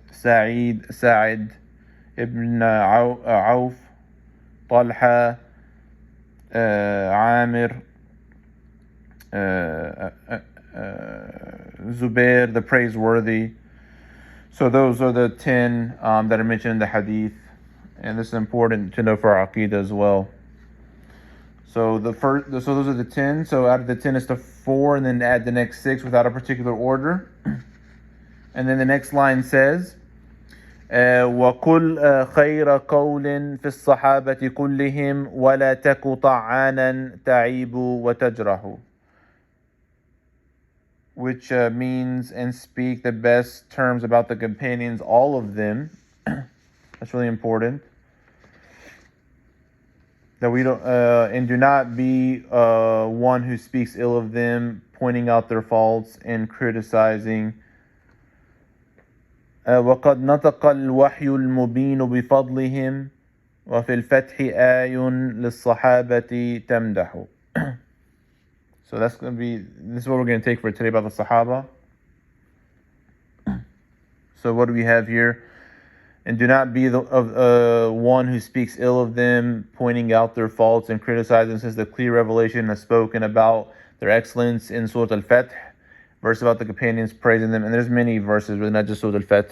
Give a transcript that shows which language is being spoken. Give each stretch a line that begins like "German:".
English: Sa'id ibn Auf, Talha, Amir, Zubair, the praiseworthy. So those are the 10 that are mentioned in the hadith, and this is important to know for our Aqeedah as well. So those are the 10. So out of the 10 is the 4, and then add the next 6 without a particular order. And then the next line says,
Arabic: وَقُلْ خَيْرَ قَوْلٍ فِي الصَّحَابَةِ كُلِّهِمْ وَلَا تَكُ طَعَانًا تَعِيبُ وَتَجْرَحُ.
English: Which means, and speak the best terms about the companions, all of them, That's really important. That we don't and do not be one who speaks ill of them, pointing out their faults and criticizing.
Arabic: وقد نطق الوحي المبين بفضلهم وفي الفتح آي للصحابة تمدح.
English: So this is what we're going to take for today about the Sahaba. So what do we have here? And do not be one who speaks ill of them, pointing out their faults and criticizing, since the clear revelation has spoken about their excellence in Surah Al-Fath, verse about the companions praising them. And there's many verses, but not just Surah Al-Fath.